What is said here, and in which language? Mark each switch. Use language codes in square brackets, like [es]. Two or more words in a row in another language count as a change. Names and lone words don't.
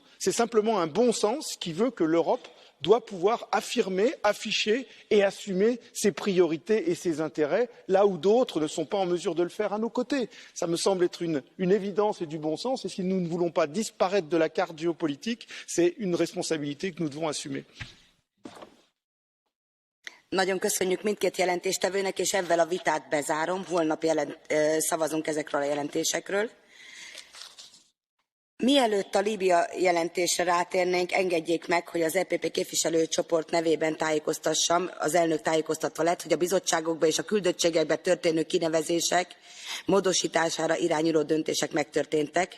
[fr] C'est simplement un bon sens qui veut que l'Europe doit pouvoir affirmer, afficher et assumer ses priorités et ses intérêts, là où d'autres ne sont pas en mesure de le faire à nos côtés. Ça me semble être une évidence et du bon sens, et si nous ne voulons pas disparaître de la carte géopolitique, c'est une responsabilité que nous devons assumer. [hu] Nagyon köszönjük mindkét jelentéstevőnek, és ezzel a vitát bezárom. Holnap szavazunk ezekről a jelentésekről. Mielőtt a Líbia jelentésre rátérnénk, engedjék meg, hogy az EPP képviselőcsoport nevében tájékoztassam, az elnök tájékoztatva lett, hogy a bizottságokba és a küldöttségekbe történő kinevezések módosítására irányuló döntések megtörténtek.